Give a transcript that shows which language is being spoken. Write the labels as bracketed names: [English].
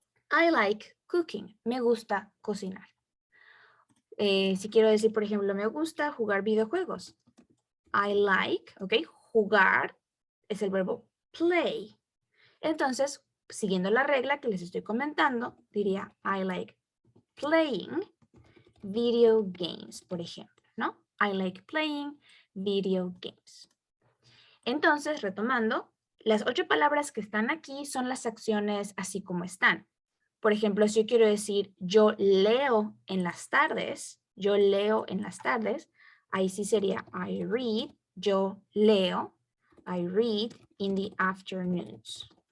[English] I like cooking. [Spanish] Me gusta cocinar. Si quiero decir, por ejemplo, me gusta jugar videojuegos. [English] I like, [Spanish] ¿ok? Jugar es el verbo play. Entonces, siguiendo la regla que les estoy comentando, diría [English] I like playing video games, [Spanish] por ejemplo, ¿no? [English] I like playing video games. Entonces, retomando, [Spanish] las 8 palabras que están aquí son las acciones así como están. Por ejemplo, si yo quiero decir yo leo en las tardes, yo leo en las tardes, ahí sí sería [English] I read, [Spanish] yo leo, [English] I read in the afternoons.